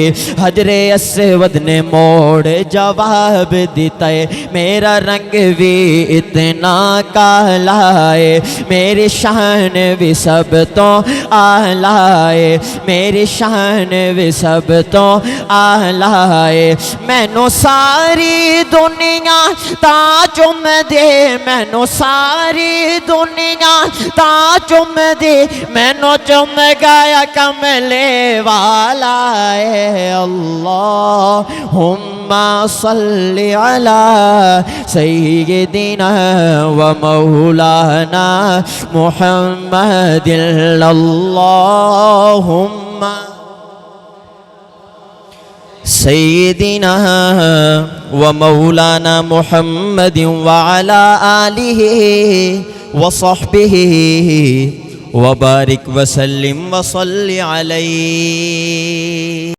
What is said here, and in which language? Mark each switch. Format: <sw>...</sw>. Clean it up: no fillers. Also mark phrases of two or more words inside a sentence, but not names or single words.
<pa>حجر اسود نے موڑ جواب دتا ہے، میرا رنگ وی اتنا کالا ہے، میری شان وی سب توں اعلیٰ ہے، میری شان وی سب توں اعلیٰ ہے, मेरी शान भी सब तो आला है। مینوں ساری دنیا تاں چمدے، مینوں ساری دنیا تاں چمدے، مینوں چم گیا کملی والا ہے.</pa> <ar>اللهم صل على سيدنا ومولانا محمد. اللهم سيدنا ومولانا محمد وعلى آله وصحبه وبارك وسلم وصل عليه.</ar>